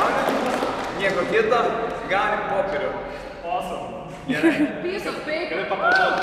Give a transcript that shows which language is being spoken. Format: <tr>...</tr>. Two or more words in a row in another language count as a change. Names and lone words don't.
<lt>Nieko kito, galim popierių. Awesome. Gerai.</lt> <en>Piece of paper.</en> <lt>Gali paprašyti.</lt>